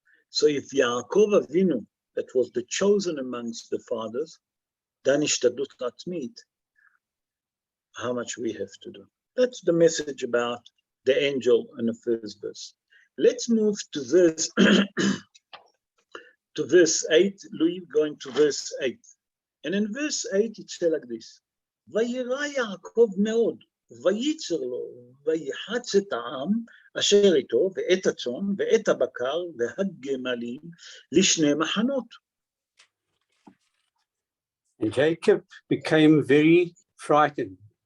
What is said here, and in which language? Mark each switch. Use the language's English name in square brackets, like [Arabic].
[English] So if Yaakov Avinu, that was the chosen amongst the fathers, [Hebrew] dan ishtadlut atzmit, [English] how much we have to do. That's the message about the angel in the first verse. Let's move to verse to verse 8. Louis going to verse 8. And in verse 8 it says like this: [Hebrew] וירא יעקב מאוד, וייצר לו, ויחץ את העם אשר איתו, ואת הצאן, ואת הבקר, והגמלים, לשני מחנות. [English] And Jacob became very frightened